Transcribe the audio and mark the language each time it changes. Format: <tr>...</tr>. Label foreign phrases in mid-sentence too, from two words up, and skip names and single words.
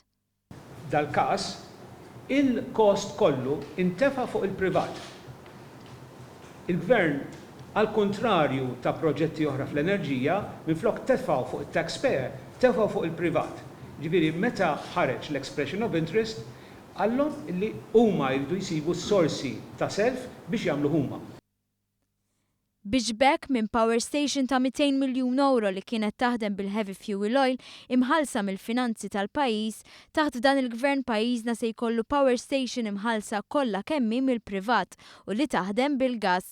<mt>Dal-każ, il-kost kollu intefa' fuq il-privat. Il-Gvern għal-kontrarju ta' proġetti oħra fl-enerġija, minflok tefgħu fuq it-taxpayer, tefgħu fuq il-privat. Ġifieri meta ħareġ l-</mt> <en>expression of interest,</en> <mt>għallhom li huma jridu jsibu s-sorsi ta' self biex jagħmlu huma. Biex bekk minn</mt> <en>power station</en> <mt>ta' 200 miljun euro li kienet taħdem bil-</mt> <en>heavy fuel oil</en> <mt>imħalsa mill-finanzi tal-pajjiż, taħt dan il-gvern pajjiżna se jkollu</mt> <en>power station</en> <mt>imħalsa kollha kemmi mill-privat u li taħdem bil-gass.</mt>